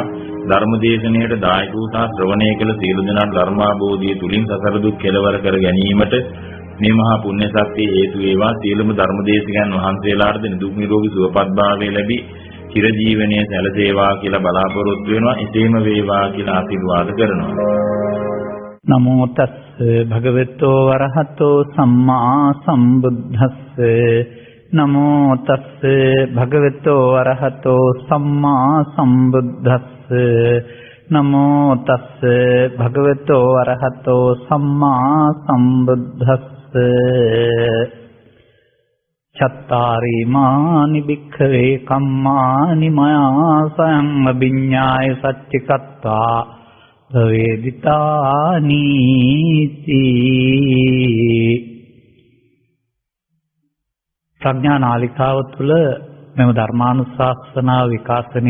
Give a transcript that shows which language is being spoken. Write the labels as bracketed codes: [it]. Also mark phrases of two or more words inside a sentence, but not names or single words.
[si] ධර්මදේශනයට දායක වූ සහ ශ්‍රවණය කළ සියලු දෙනාට ධර්මාභෝධිය තුලින් සසර දුක් කෙලවර කර ගැනීමට මේ මහා පුණ්‍ය ශක්තිය හේතු වේවා. සියලුම ධර්මදේශකයන් වහන්සේලාට නිදුක් නිරෝගී සුවපත් භාවය ලැබී චිරජීවනයේ සැලසේවා කියලා බලාපොරොත්තු වෙනවා. එසේම වේවා කියලා ආශිර්වාද කරනවා. [pi] නමෝ තස්ස භගවතෝ වරහතෝ සම්මා සම්බුද්දස්ස නමෝ තස්ස භගවතෝ වරහතෝ සම්මා සම්බුද්දස්ස නමෝ තස්ස භගවතෝ වරහතෝ සම්මා සම්බුද්දස්ස චත්තාරි මානි භික්ඛවේ කම්මානි මයා සංඅභිඤ්ඤාය සච්චිකත්වා භවේදිතානි [si] ප්‍රඥා නාලිකාව තුළ මෙම ධර්මානුශාසනාව විකාශනය